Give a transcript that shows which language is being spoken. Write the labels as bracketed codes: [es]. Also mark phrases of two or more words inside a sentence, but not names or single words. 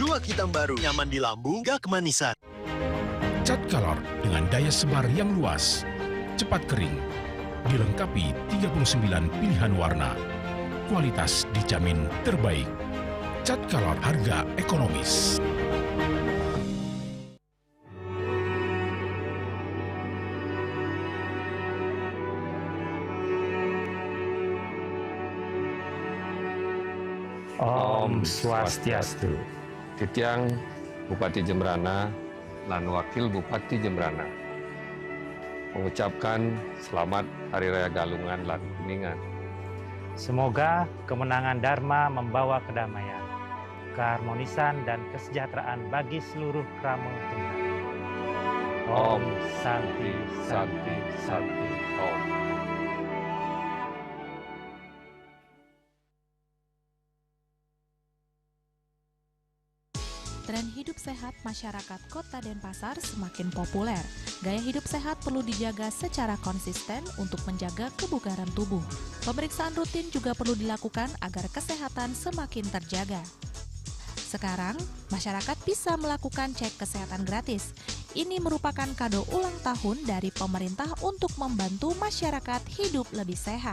[id] Luwak hitam baru, nyaman di lambung, gak kemanisan. Cat color dengan daya sebar yang luas, cepat kering, dilengkapi 39 pilihan warna. Kualitas dijamin terbaik. Cat color harga ekonomis. [sa] Om Swastiastu. [id] Titiang Bupati Jembrana dan Wakil Bupati Jembrana mengucapkan selamat Hari Raya Galungan lan Kuningan. Semoga kemenangan Dharma membawa kedamaian, keharmonisan dan kesejahteraan bagi seluruh krama Jembrana. [sa] Om Santi Santi Santi Om. [id] Tren hidup sehat masyarakat Kota Denpasar semakin populer. Gaya hidup sehat perlu dijaga secara konsisten untuk menjaga kebugaran tubuh. Pemeriksaan rutin juga perlu dilakukan agar kesehatan semakin terjaga. Sekarang, masyarakat bisa melakukan cek kesehatan gratis. Ini merupakan kado ulang tahun dari pemerintah untuk membantu masyarakat hidup lebih sehat.